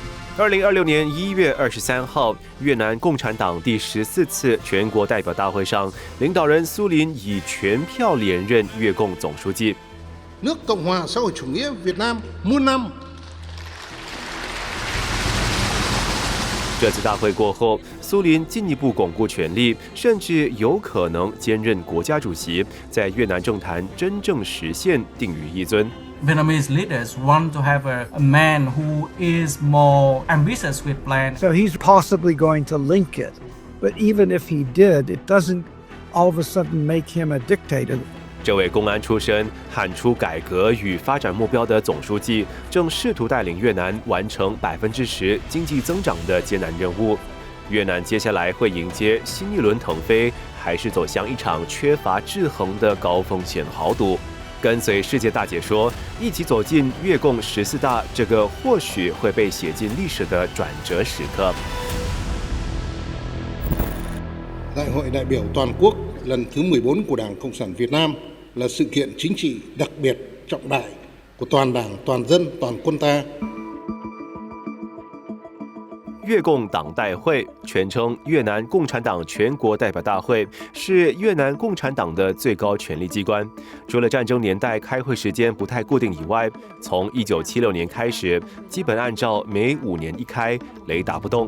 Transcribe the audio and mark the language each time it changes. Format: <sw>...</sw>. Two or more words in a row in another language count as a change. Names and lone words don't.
<zh>2026 年1月23号，越南共产党第14次全国代表大会上，领导人苏林以全票连任越共总书记。</zh> <vi>nước Cộng hòa xã hội chủ nghĩa Việt Nam muôn năm。</vi> <zh>这次大会过后，苏林进一步巩固权力，甚至有可能兼任国家主席，在越南政坛真正实现定于一尊。</zh> <en>Vietnamese leaders want to have a man who is more ambitious with plans. So he's possibly going to link it. But even if he did, it doesn't all of a sudden make him a dictator.</en> <zh>这位公安出身、喊出改革与发展目标的总书记，正试图带领越南完成10%经济增长的艰难任务。越南接下来会迎接新一轮腾飞，还是走向一场缺乏制衡的高风险豪赌？跟随世界大解说，一起走进越共14大这个或许会被写进历史的转折时刻。</zh> <vi>Đại hội đại biểu toàn quốc lần thứ 14 của Đảng Cộng sản Việt Nam là sự kiện chính trị đặc biệt trọng đại của toàn Đảng, toàn dân, toàn quân ta。</vi> <zh>越共党代会，全称越南共产党全国代表大会，是越南共产党的最高权力机关。除了战争年代开会时间不太固定以外，从1976年开始，基本按照每5年一开，雷打不动。</zh>